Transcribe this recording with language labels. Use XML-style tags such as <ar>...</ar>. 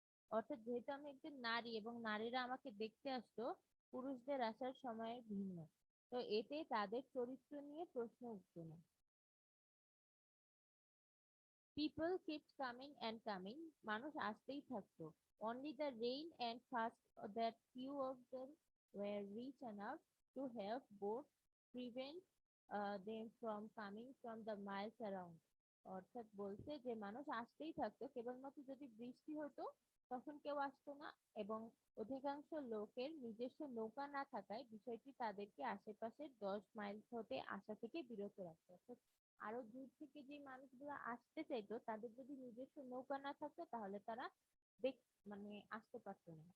<bn>অর্থাৎ যেহেতু আমি একজন নারী এবং নারীরা আমাকে দেখতে আসতো পুরুষদের আসার সময় ভিন্ন, তো এতে তাদের চরিত্র নিয়ে প্রশ্ন উঠতো না।</bn> <en>People kept coming and coming,</en> <bn>মানুষ আসতেই থাকতো।</bn> <en>Only the rain and fast that few of them were rich enough to have boats prevent them from coming from the miles around.</en> <bn>অর্থাৎ বলছে যে মানুষ আসতেই থাকতো, কেবলমাত্র যদি বৃষ্টি হতো তখন কেউ আসতো না, এবং অধিকাংশ লোকের নিজস্ব নৌকা না থাকায় বিষয়টি তাদেরকে আশেপাশের 10 মাইল হতে আসা থেকে বিরত রাখতো। অর্থাৎ আরো দূর থেকে যে মানুষগুলো আসতে চাইতো তাদের যদি নিজস্ব নৌকা না থাকতো তাহলে তারা দেখ মানে আসতে পারতো না।</bn>